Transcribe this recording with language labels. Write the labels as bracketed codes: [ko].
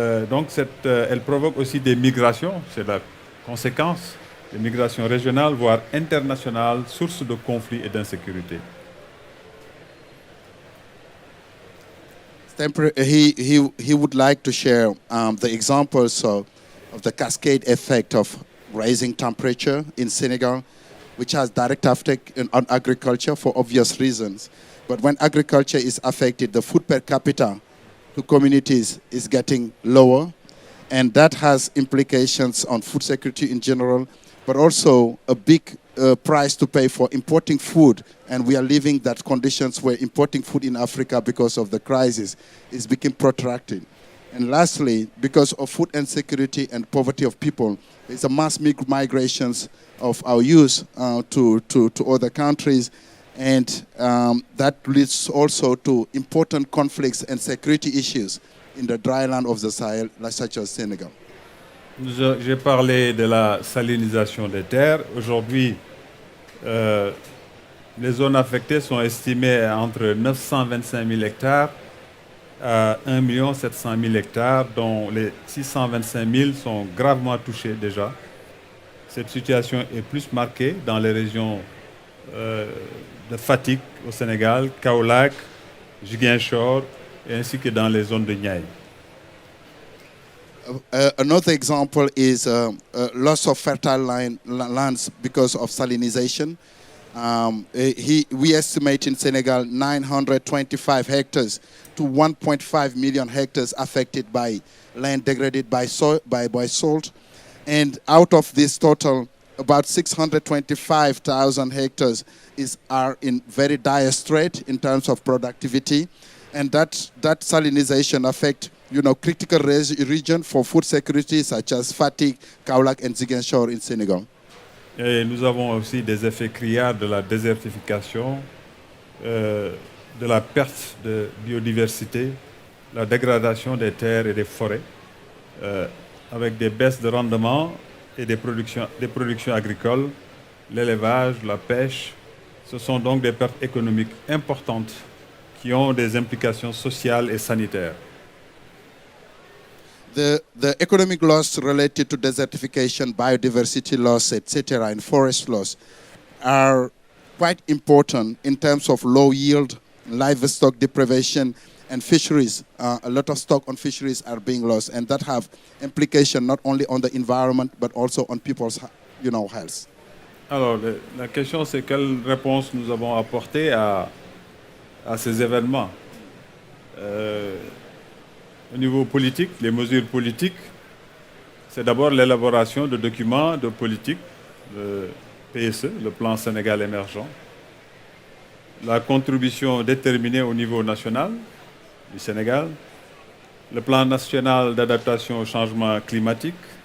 [fr] Donc elle provoque aussi des migrations, c'est la conséquence, des migrations régionales, voire internationales, source de conflits et d'insécurité. [en] He would like to share the examples of the cascade effect of rising temperature in Senegal, which has direct effect on agriculture for obvious reasons. But when agriculture is affected, the food per capita to communities is getting lower, and that has implications on food security in general, but also a big price to pay for importing food. And we are living that conditions where importing food in Africa because of the crisis is becoming protracted. And lastly, because of food insecurity and poverty of people, there's a mass migrations of our youth to other countries. And that leads also to important conflicts and security issues in the dry land of the Sahel, such as Senegal. [fr] J'ai parlé de la salinisation des terres. Aujourd'hui, les zones affectées sont estimées à entre 925 000 hectares à 1 700 000 hectares, dont les 625 000 sont gravement touchés déjà. Cette situation est plus marquée dans les régions de Fatick au Sénégal, Kaolack, Ziguinchor, ainsi que dans les zones de Niayes. [en] Another example is loss of fertile lands because of salinization. We estimate in Senegal 925 hectares to 1.5 million hectares affected by land degraded by salt. And out of this total, about 625,000 hectares are in very dire strait in terms of productivity. And that salinization affects critical region for food security such as Fatick, Kaolack and Ziguinchor in Senegal. [fr] Et nous avons aussi des effets criards de la désertification, de la perte de biodiversité, la dégradation des terres et des forêts, avec des baisses de rendement et des productions agricoles, l'élevage, la pêche. Ce sont donc des pertes économiques importantes qui ont des implications sociales et sanitaires. [en] The economic loss related to desertification, biodiversity loss, etc., and forest loss are quite important in terms of low yield, livestock deprivation, and fisheries. A lot of stock on fisheries are being lost, and that have implication not only on the environment but also on people's, health. [fr] Alors, la question c'est quelle réponse nous avons apportée à ces événements. Au niveau politique, les mesures politiques, c'est d'abord l'élaboration de documents de politique, le PSE, le plan Sénégal émergent, la contribution déterminée au niveau national du Sénégal, le plan national d'adaptation au changement climatique,